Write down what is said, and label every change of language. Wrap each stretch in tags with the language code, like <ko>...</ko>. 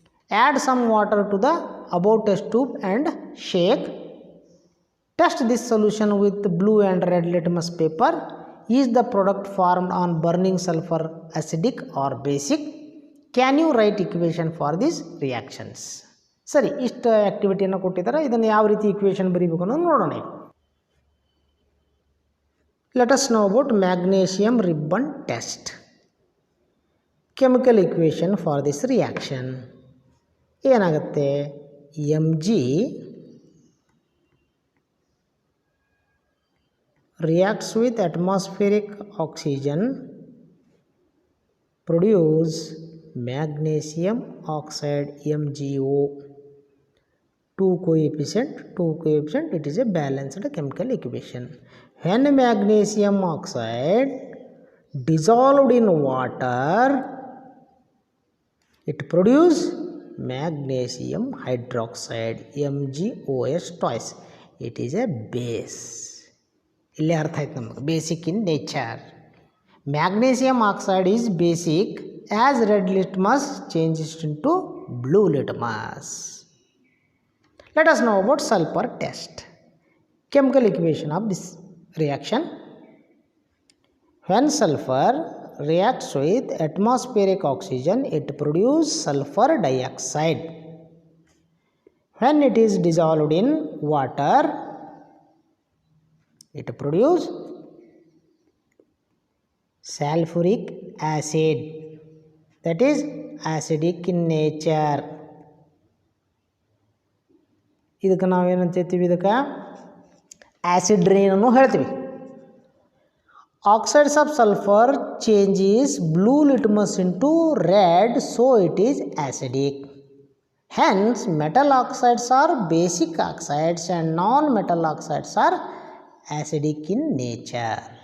<en>Add some water to the above test tube and shake. Test this solution with blue and red litmus paper. Is the product formed on burning sulfur acidic or basic? Can you write equation for these reactions?</en> <kn>ಸರಿ, ಇಷ್ಟು ಆ್ಯಕ್ಟಿವಿಟಿಯನ್ನು ಕೊಟ್ಟಿದ್ದಾರೆ. ಇದನ್ನು ಯಾವ ರೀತಿ equation ಬರೀಬೇಕು ಅನ್ನೋದು ನೋಡೋಣ.</kn> <en>Let us know about magnesium ribbon test. Chemical equation for this reaction.</en> <kn>ಏನಾಗುತ್ತೆ</kn> <en>Mg reacts with atmospheric oxygen, produce magnesium oxide MgO. Two coefficient, it is a balanced chemical equation. When magnesium oxide dissolved in water, it produces magnesium hydroxide MgOH twice. It is a base.</en> <kn>ಇಲ್ಲಿ ಅರ್ಥ ಆಯ್ತು ನಮಗೆ</kn> <en>Basic in nature. Magnesium oxide is basic as red litmus changes into blue litmus. Let us know about sulfur test. Chemical equation of this reaction. When sulfur reacts with atmospheric oxygen, it produces sulfur dioxide. When it is dissolved in water, it produces sulfuric acid, that is acidic in nature.</en> <kn>ಇದಕ್ಕೆ ನಾವೇನಂತೀವಿ, ಇದಕ್ಕೆ acid rain ಅನ್ನು ಹೇಳ್ತೀವಿ.</kn> <en>Oxides of sulphur changes blue litmus into red, so it is acidic. Hence metal oxides are basic oxides and non metal oxides are acidic in nature.</en>